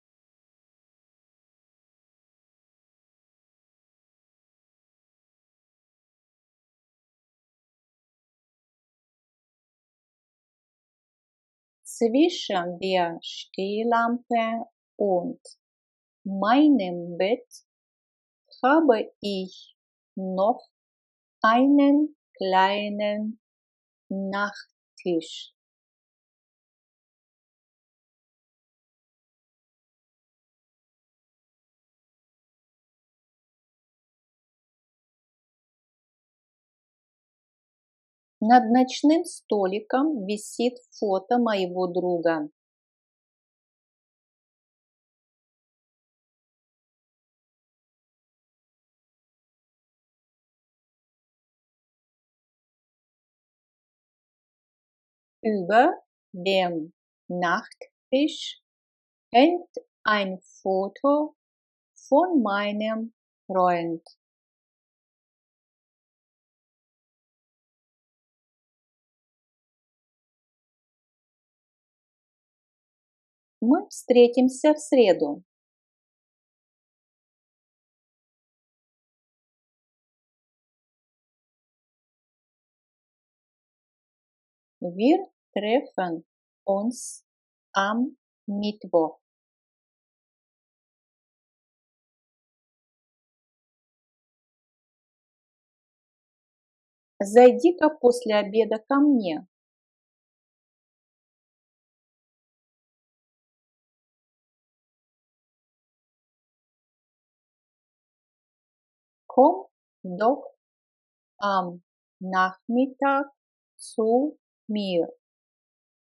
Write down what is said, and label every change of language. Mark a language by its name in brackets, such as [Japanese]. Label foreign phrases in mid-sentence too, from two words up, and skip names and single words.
[German] Zwischen der Stehlampe und meinem Bett habe ich noch einen kleinen Nachttisch. [Russian] Над ночным столиком висит фото моего друга. [German] Über dem Nachttisch hängt ein Foto von meinem Freund. [Russian] Мы встретимся в среду. [German] Wir treffen uns am Mittwoch. [Russian] Зайди-ка после обеда ко мне. [German] Komm doch am Nachmittag zu mir.